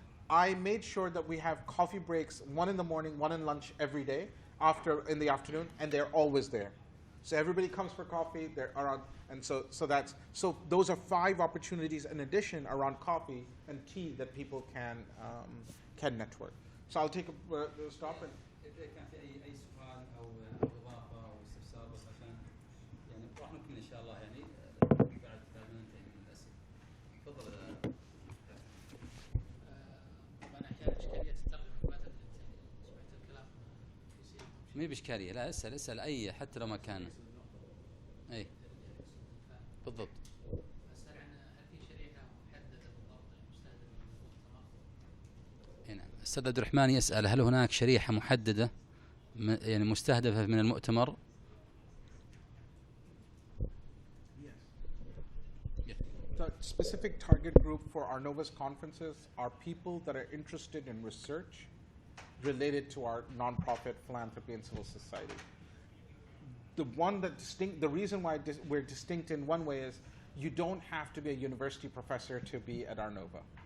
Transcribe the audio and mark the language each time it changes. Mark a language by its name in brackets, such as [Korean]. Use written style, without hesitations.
[English] I made sure that we have coffee breaks, one in the morning, one in lunch every day, in the afternoon, and they're always there. So everybody comes for coffee, they're around, and so those are 5 opportunities in addition around coffee and tea that people can network. So I'll take a stop. And [Arabic] إذا كان في أي سؤال أو إضافة أو استفسار بس عشان يعني راح نكمل إن شاء الله يعني بعد ما ننتهي من الأسئلة. تفضل. طبعا أحيانا إشكالية الترجمة ما تدري سمعت الكلام في سياق. مي بإشكالية، لا اسأل أي حتى لو ما كان. أي بالضبط. أسأل عن هل في شريحة محددة بالضبط المستهدفة من المؤتمر؟ نعم، الأستاذ عبد الرحمن يسأل هل هناك شريحة محددة يعني مستهدفة من المؤتمر؟ [English] The specific target group for Arnova's conferences are people that are interested in research related to our nonprofit philanthropy and civil society. The reason why we're distinct in one way is you don't have to be a university professor to be at Arnova.